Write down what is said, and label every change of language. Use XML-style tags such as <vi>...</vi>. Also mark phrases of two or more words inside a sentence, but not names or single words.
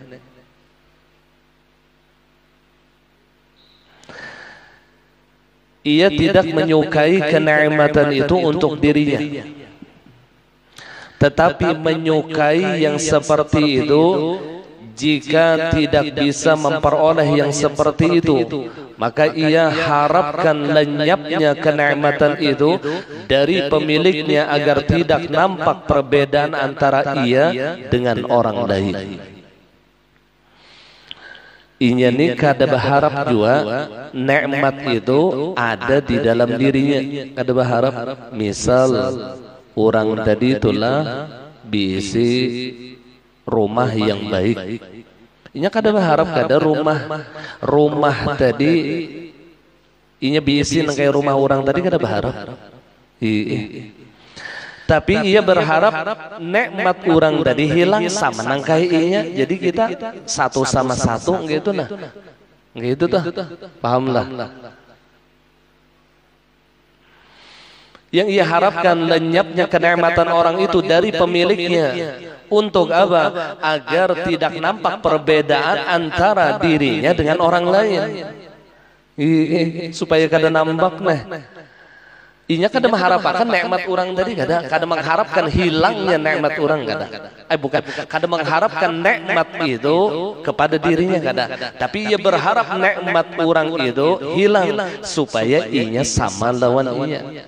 <id>Ia tidak menyukai kenikmatan itu untuk dirinya, tetapi menyukai yang seperti itu jika tidak bisa memperoleh yang seperti itu, maka ia harapkan lenyapnya kenikmatan itu dari pemiliknya agar tidak nampak perbedaan antara ia dengan orang lain.</id> <bjn>Inya ini kada berharap juga nikmat itu ada di dalam dirinya. Kada berharap misal orang tadi itulah bisi rumah yang baik. Inya kada berharap kada rumah tadi inya bisi nang kayak rumah orang tadi kada berharap. Tapi ia berharap nikmat orang tadi hilang sama nang kayaknya. Jadi kita satu sama satu gitu nah. Gitu tuh. Pahamlah.</bjn> <id>Yang ia harapkan lenyapnya kenikmatan orang itu dari pemiliknya. Untuk apa? Agar tidak nampak perbedaan antara dirinya dengan orang lain.</id> <bjn>Supaya kada nampak nah. Inya kada mengharapkan nikmat orang tadi, kada mengharapkan hilangnya nikmat orang kada. Bukan, kada mengharapkan nikmat itu kepada dirinya kada. Tapi ia berharap nikmat orang itu hilang supaya inya sama lawan inya.</bjn>